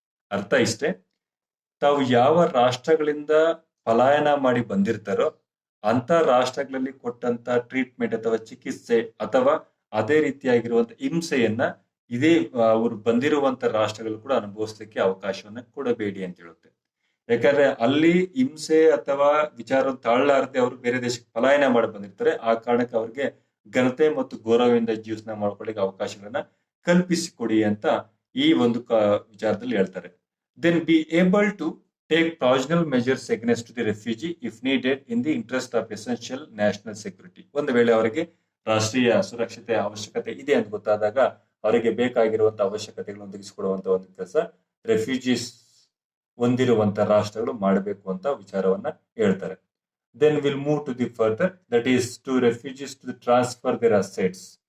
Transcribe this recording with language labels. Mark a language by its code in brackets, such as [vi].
[kn] ಅರ್ಥ ಇಷ್ಟೇ, ತಾವು ಯಾವ ರಾಷ್ಟ್ರಗಳಿಂದ ಪಲಾಯನ ಮಾಡಿ ಬಂದಿರ್ತಾರೋ ಅಂತ ರಾಷ್ಟ್ರಗಳಲ್ಲಿ ಕೊಟ್ಟಂತ ಟ್ರೀಟ್ಮೆಂಟ್ ಅಥವಾ ಚಿಕಿತ್ಸೆ ಅಥವಾ ಅದೇ ರೀತಿಯಾಗಿರುವಂತ ಹಿಂಸೆಯನ್ನ ಇದೇ ಅವರು ಬಂದಿರುವಂತ ರಾಷ್ಟ್ರಗಳು ಕೂಡ ಅನುಭವಿಸ್ಲಿಕ್ಕೆ ಅವಕಾಶವನ್ನ ಕೊಡಬೇಡಿ ಅಂತ ಹೇಳುತ್ತೆ. ಯಾಕಂದ್ರೆ ಅಲ್ಲಿ ಹಿಂಸೆ ಅಥವಾ ವಿಚಾರ ತಾಳಲಾರದೆ ಅವರು ಬೇರೆ ದೇಶಕ್ಕೆ ಪಲಾಯನ ಮಾಡಿ ಬಂದಿರ್ತಾರೆ. ಆ ಕಾರಣಕ್ಕೆ ಅವ್ರಿಗೆ ಘನತೆ ಮತ್ತು ಗೌರವದಿಂದ ಜೀವನ ಮಾಡ್ಕೊಳ್ಳಿಕ್ಕೆ ಅವಕಾಶಗಳನ್ನ ಕಲ್ಪಿಸಿಕೊಡಿ ಅಂತ ಈ ಒಂದು ವಿಚಾರದಲ್ಲಿ ಹೇಳ್ತಾರೆ. [en] Then be able to take provisional measures against the refugee if needed in the interest of essential national security. [kn] ಒಂದು ವೇಳೆ ಅವರಿಗೆ ರಾಷ್ಟ್ರೀಯ ಸುರಕ್ಷತೆ ಅವಶ್ಯಕತೆ ಇದೆ ಅಂತ ಗೊತ್ತಾದಾಗ ಅವರಿಗೆ ಬೇಕಾಗಿರುವಂತಹ ಅವಶ್ಯಕತೆಗಳನ್ನು ಒದಗಿಸಿಕೊಡುವಂತ ಒಂದು ಕೆಲಸ ರೆಫ್ಯೂಜೀಸ್ ಹೊಂದಿರುವಂತ ರಾಷ್ಟ್ರಗಳು ಮಾಡಬೇಕು ಅಂತ ವಿಚಾರವನ್ನ ಹೇಳ್ತಾರೆ. [en] Then will move to the further, that is to refugees to transfer their assets.